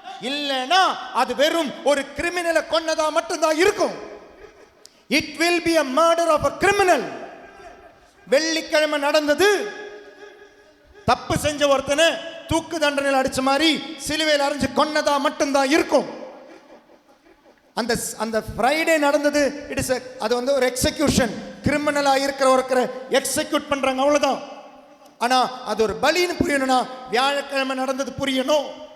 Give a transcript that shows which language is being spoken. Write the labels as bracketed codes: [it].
[ta] இல்லைன்னா அது வெறும் ஒரு கிரிமினலை கொன்னதா மட்டும்தான் இருக்கும். [en] It will be a murder of a criminal. [ta] வெள்ளிக்கிழமை நடந்தது, தப்பு செஞ்ச ஒருத்தனை தூக்கு தண்டனையில் அடிச்ச மாதிரி சிலுவையில் அரைஞ்சு கொன்னதா மட்டும்தான் இருக்கும். அந்த ஃப்ரைடே நடந்தது, அது வந்து ஒரு எக்ஸிகியூஷன். கிரிமினலா இருக்கிற எக்ஸிக்யூட் பண்றாங்க, அவ்வளவுதான். ஆனா அது ஒரு பலின்னு புரியணும்னா வியாழக்கிழமை நடந்தது புரியணும்.